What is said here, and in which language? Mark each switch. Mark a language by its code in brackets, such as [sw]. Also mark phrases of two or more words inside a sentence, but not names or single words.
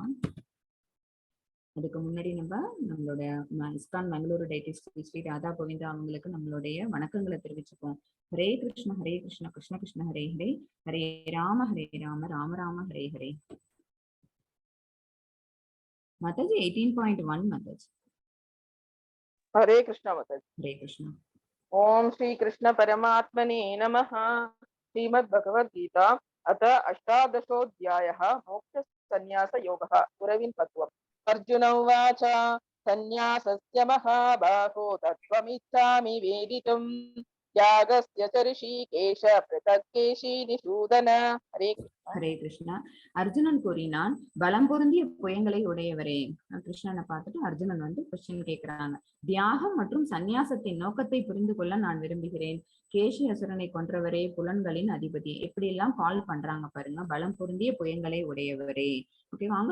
[ta] அதுக்கு முன்னாடி நம்மளோட இஸ்கான் மங்களூரு டைட்டிஸ் ஸ்ரீ ராதா கோவிந்தா அவங்களுக்கு நம்மளுடைய வணக்கங்களை தெரிவிச்சுப்போம். [sa] हरे कृष्ण कृष्ण कृष्ण हरे हरे, हरे राम राम राम हरे हरे. [ta] மாதாஜி 18.1 மாதாஜி. [hi] हरे कृष्णा माताजी. हरे कृष्णा. [sa] ओम श्री कृष्ण परमात्मने नमः. श्रीमद् भगवद गीता अथ अष्टादशोऽध्यायः मोक्ष संन्यास योगः गुरविन् तत्त्वम्. अर्जुन उवाच संन्यासस्य महाबाहो तत्त्वमिच्छामि वेदितुम् त्यागस्य च ऋषिकेश पृथक् केशिनिषूदन. हरे कृष्ण. [ta] ஹரே கிருஷ்ணா. அர்ஜுனன் கூறினான், பலம் பொருந்திய புயங்களை உடையவரே. கிருஷ்ணனை பார்த்துட்டு அர்ஜுனன் வந்து கொஸ்டின் கேட்கிறாங்க. தியாகம் மற்றும் சந்நியாசத்தின் நோக்கத்தை புரிந்து கொள்ள நான் விரும்புகிறேன். கேசி அசுரனை கொன்றவரே, புலன்களின் அதிபதி. எப்படி எல்லாம் கால் பண்றாங்க பாருங்க. பலம் பொருந்திய புயங்களை உடையவரே. ஓகே, வாங்க.